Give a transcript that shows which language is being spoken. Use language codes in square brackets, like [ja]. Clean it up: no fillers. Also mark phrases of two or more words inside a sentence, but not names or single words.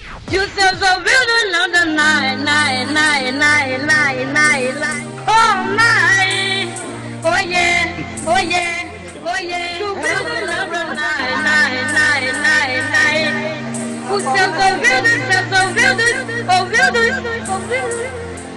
[pt] E os seus ouvidos não dão nai, nai, nai, nai, nai, nai, nai. Oh, nai, [en] oh yeah, oh yeah, oh yeah. [pt] Ouvidos não dão nai, nai, nai, nai, nai. Os seus ouvidos, ouvidos, ouvidos.